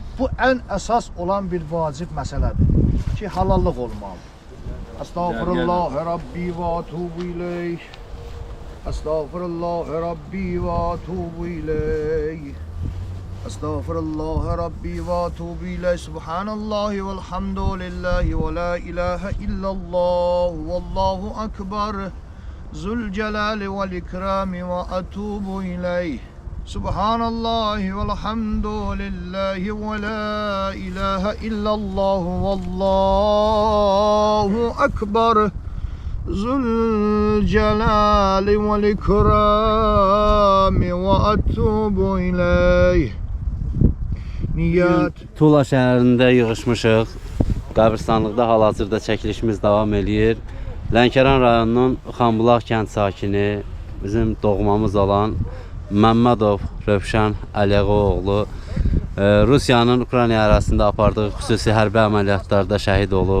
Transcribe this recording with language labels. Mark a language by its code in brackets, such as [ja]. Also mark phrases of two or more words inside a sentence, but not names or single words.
[az] Bu ən əsas olan bir vacib məsələdir ki, halallıq olmalıdır. [ar] أستغفر الله ربي وأتوب إليه. أستغفر الله ربي وأتوب إليه. أستغفر الله ربي وأتوب إليه. سبحان الله والحمد لله ولا إله إلا الله. والله أكبر. ذو الجلال والإكرام وأتوب إليه. سبحان الله والحمد لله ولا إله إلا الله. والله أكبر. ذو الجلال والإكرام وأتوب إليه. [az] Niyyət. Tula şəhərində yığışmışıq. Qəbristanlıqda hal-hazırda çəkilişimiz davam eləyir. Lənkəran rayonunun Xanbulaq kənd sakini, bizim doğmamız olan Məmmədov Rövşən Əliğoğlu Rusiyanın Ukrayna arasında apardığı xüsusi hərbi əməliyyatlarda şəhid olub.